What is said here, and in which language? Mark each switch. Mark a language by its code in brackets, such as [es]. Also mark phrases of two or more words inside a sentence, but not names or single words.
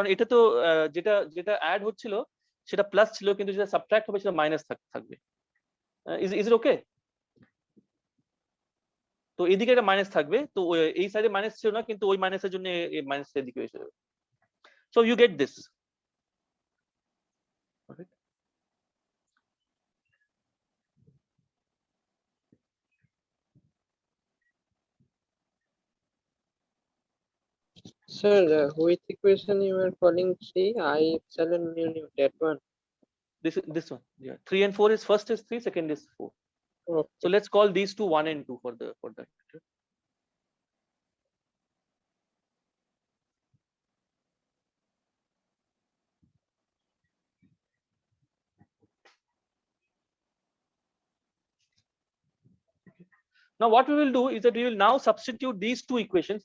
[bn] কারণ এটা তো যেটা যেটা অ্যাড হচ্ছিল সেটা প্লাস ছিল, কিন্তু যেটা সাবট্রাক্ট হবে সেটা মাইনাস থাকবে। [en] Is it okay? [bn] তো এদিকে একটা মাইনাস থাকবে, তো এই সাইডে মাইনাস ছিল না, কিন্তু ওই মাইনাসের জন্য মাইনাস এদিকে এসে যাবে। [en] So you get this. Sir, which equation you are calling 3 I epsilon mu nu, that one? This one, yeah. 3 and 4 is first is 3, second is 4. Okay. So let's call these two 1 and 2 for that. Now what we will do is that we will now substitute these two equations.